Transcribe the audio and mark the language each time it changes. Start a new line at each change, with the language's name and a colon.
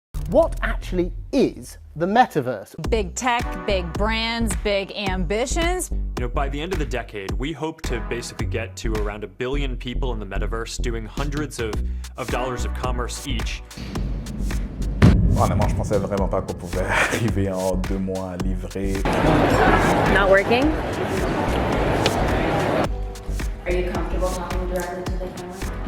English: What actually is the metaverse? Big tech, big brands, big ambitions. You know, by the end of the decade, we hope to basically get to around 1 billion people in the metaverse doing hundreds of dollars of commerce each.
French: Honnêtement, je pensais vraiment pas qu'on pouvait arriver en 2 mois à livrer.
English: Not working? Are you comfortable talking directly to the camera?